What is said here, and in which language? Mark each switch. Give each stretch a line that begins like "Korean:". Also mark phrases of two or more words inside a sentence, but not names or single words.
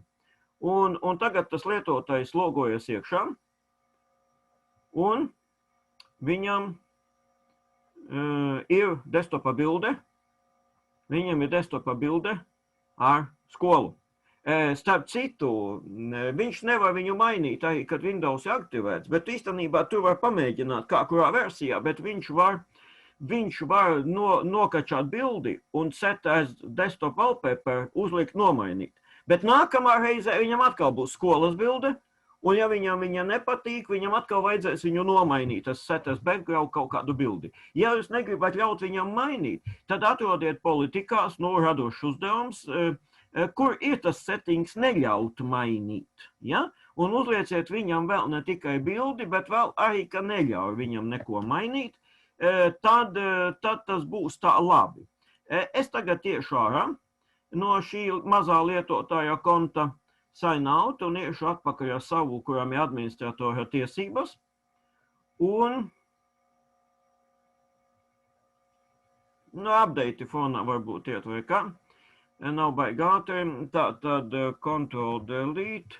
Latvian: Un tagad tas lietotājs logojas iekšā, un viņam ir desktopa bilde, ar skolu. Starp citu, viņš nevar viņu mainīt, arī, kad Windows ir aktivēts, bet īstenībā tu var pamēģināt, kā kurā versijā, bet viņš var nokačāt bildi un
English: set as desktop wallpaper
Latvian: uzlikt nomainīt. Bet nākamā reizē viņam atkal būs skolas bilde, un ja viņam viņa nepatīk, viņam atkal vajadzēs viņu nomainīt, tas
English: set as background
Latvian: kaut kādu bildi. Ja jūs negribat ļaut viņam mainīt, tad atrodiet politikās, radošs uzdevums, kur ir tas settings neļaut mainīt. Ja? Un uzlieciet viņam vēl ne tikai bildi, bet vēl arī, ka neļauj viņam neko mainīt, tad tas būs tā labi. Es tagad tiešu ārā no šī mazā lietotāja konta
English: sign out
Latvian: un iešu atpakaļ ar savu, kuram ir administratora tiesības. Un update fonā varbūt iet vai kā. Nav baigāti. Tad Ctrl Delete.